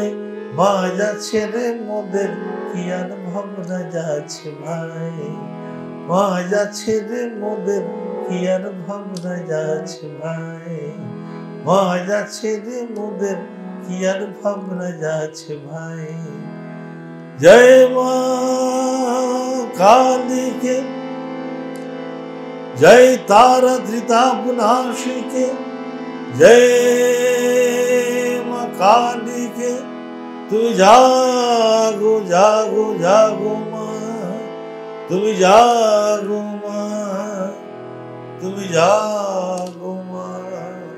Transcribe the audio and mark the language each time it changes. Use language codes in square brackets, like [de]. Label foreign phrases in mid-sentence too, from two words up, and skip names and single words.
[bn] মা যাচ্ছে রে মোদের কি আর ভাবনা যাচ্ছে ভাই, মা যাচ্ছে রে মোদের কি আর ভাবনা যাচ্ছে ভাই, মা যাচ্ছে রে মোদের কি আর ভাবনা যাচ্ছে ভাই। [hi] জয় মা কালী के, जय तारा धृता पुनाशी के, जय मां काली के। तुम जागो जागो जागो मां, तुम जागो मां, तुम जागो मां।